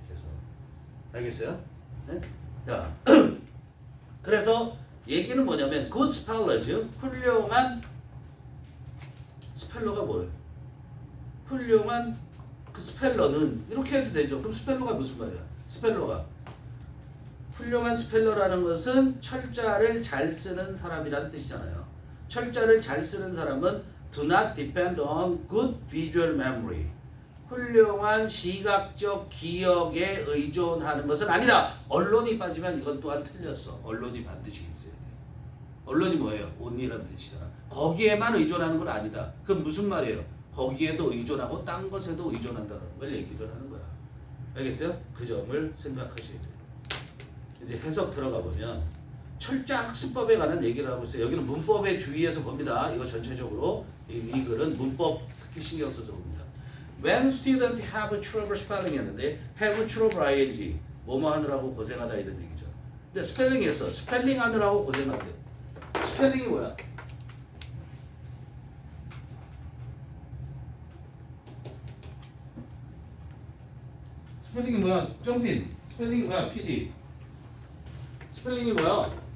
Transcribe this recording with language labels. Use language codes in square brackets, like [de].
[ko] 그래서 알겠어요? 네? 자, 그래서 얘기는 뭐냐면 [en] good speller, [ko] 훌륭한 스펠러가 뭐예요? 훌륭한 그 스펠러는 이렇게 해도 되죠. 그럼 스펠러가 무슨 말이야? 스펠러가 훌륭한 스펠러라는 것은 철자를 잘 쓰는 사람이란 뜻이잖아요. 철자를 잘 쓰는 사람은 [en] do not depend on good visual memory. [ko] 훌륭한 시각적 기억에 의존하는 것은 아니다. 언론이 빠지면 이건 또한 틀렸어. 언론이 반드시 있어야 돼. 언론이 뭐예요? only라는 뜻이잖아. 거기에만 의존하는 건 아니다. 그럼 무슨 말이에요? 거기에도 의존하고 딴 것에도 의존한다는 걸 얘기를 하는 거야. 알겠어요? 그 점을 생각하셔야 돼요. 이제 해석 들어가 보면 철자 학습법에 관한 얘기를 하고 있어요. 여기는 문법에 주의해서 봅니다. 이거 전체적으로 이 글은 문법 특히 신경 써서 봅니다. [en] When students have trouble spelling [ko] 했는데 [en] have trouble ing [ko] 뭐뭐 하느라고 고생하다 이런 얘기죠. 근데 스펠링에서 스펠링 하느라고 고생한대. 스펠링이 뭐야? 스펠링이 뭐야? 정빈. 스펠링이 뭐야? PD. 스펠링이 뭐야?